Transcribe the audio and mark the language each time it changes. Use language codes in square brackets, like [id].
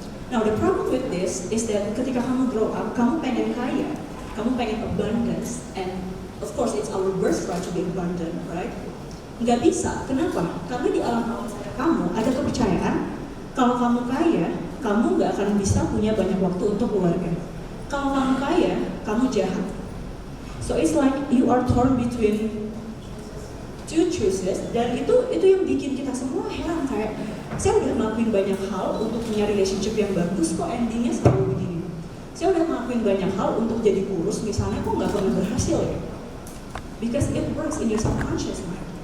[en] Now the problem with this is that [id] ketika kamu [en] grow up, [id] kamu pengen kaya, kamu pengen [en] abundance, and of course it's our birthright to be abundant, right? [id] Nggak bisa, kenapa? Karena di alam bawah sadar kamu ada kepercayaan kalau kamu kaya, kamu nggak akan bisa punya banyak waktu untuk keluarga. Kalau kamu kaya, kamu jahat. [en] So it's like you are torn between two choices, [id] dan itu yang bikin kita semua heran, kayak saya udah ngelakuin banyak hal untuk punya relationship yang bagus, kok endingnya selalu begini. Saya udah ngelakuin banyak hal untuk jadi kurus, misalnya, kok nggak pernah berhasil ya? [en] Because it works in your subconscious mind.